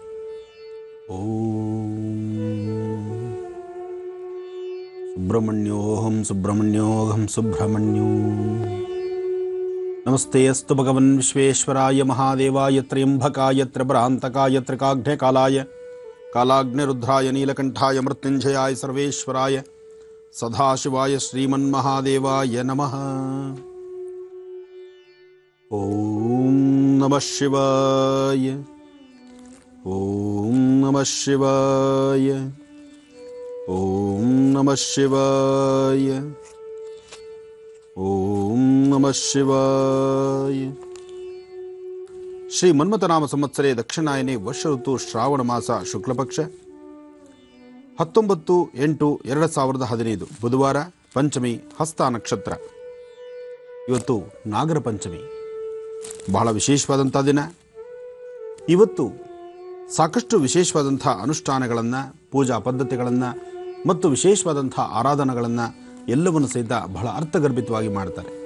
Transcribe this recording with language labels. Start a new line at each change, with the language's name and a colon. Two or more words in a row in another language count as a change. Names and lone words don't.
Sanskrit: ಸುಬ್ರಹ್ಮಣ್ಯೋಹಂ ಸುಬ್ರಹ್ಮಣ್ಯೋಹಂ ಸುಬ್ರಹ್ಮಣ್ಯೋ ನಮಸ್ತೆ ಅಸ್ತು ಭಗವನ್ ವಿಶ್ವೇಶ್ವರಾಯ ಮಹಾದೇವಾಯ ತ್ರಯಂಬಕಾಯ ತ್ರಿಭ್ರಾಂತಕಾಯ ತ್ರಿಕಾಗ್ನೇಕಾಲಾಯ ಕಾಲಾಗ್ನಿರುದ್ರಾಯ ನೀಲಕಂಠಾಯ ಮೃತ್ಯುಂಜಯಾಯ ಸರ್ವೇಶ್ವರಾಯ ಸದಾಶಿವಾಯ ಶ್ರೀಮನ್ಮಹಾದೇವಾಯ ನಮಃ. ಓಂ ನಮಃ ಶಿವಾಯ. ಓಂ ನಮಃ ಶಿವಾಯ. ಓಂ ನಮಃ ಶಿವಾಯ. ಓಂ ನಮಃ ಶಿವಾಯ. ಶ್ರೀ ಮನ್ಮಥನಾಮ ಸಂವತ್ಸರೆ ದಕ್ಷಿಣಾಯನೆ ವರ್ಷ ಋತು ಶ್ರಾವಣ ಮಾಸ ಶುಕ್ಲಪಕ್ಷ 19/8/2015 ಬುಧವಾರ, ಪಂಚಮಿ ಹಸ್ತ ನಕ್ಷತ್ರ.
Kannada: ಇವತ್ತು ನಾಗರ ಪಂಚಮಿ, ಬಹಳ ವಿಶೇಷವಾದಂಥ ದಿನ. ಇವತ್ತು ಸಾಕಷ್ಟು ವಿಶೇಷವಾದಂಥ ಅನುಷ್ಠಾನಗಳನ್ನು, ಪೂಜಾ ಪದ್ಧತಿಗಳನ್ನು ಮತ್ತು ವಿಶೇಷವಾದಂಥ ಆರಾಧನೆಗಳನ್ನು ಎಲ್ಲವನ್ನು ಸಹಿತ ಬಹಳ ಅರ್ಥಗರ್ಭಿತವಾಗಿ ಮಾಡ್ತಾರೆ.